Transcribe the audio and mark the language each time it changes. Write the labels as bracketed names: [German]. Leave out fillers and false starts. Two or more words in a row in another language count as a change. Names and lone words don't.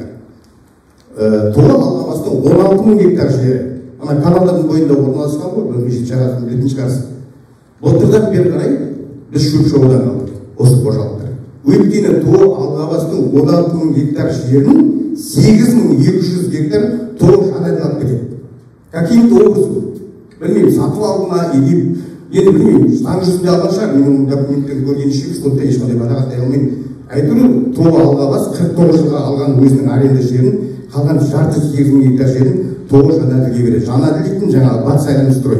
[Kazakh] Тола Алғабастың 16 мың гектар жері. Ана каналдардың бойында орналасқан ғой, бірнеше жағасын білетін шығарсың. Былтырдан бері қарай біз шөп шабудан қалдық, осы қожалықтар. Өйткені Тола Алғабастың 16 мың гектар жерінің 8200 гектар толық жанадылап кетеді. [Russian] Каким-то образом, [Kazakh] білмеймін, сатып алды ма, енді білмеймін, заң жүзінде алған шығар, менің документтерді көргенше сонда ешқандай баға алмаймын. Әйтеуір Тола Алғабас 49 жылға алған өзінің аренда жерін, қалған 8 мың гектар жерін толық жанаділге береді. Жанаділ дейтін жаңағы батыс айланы строй.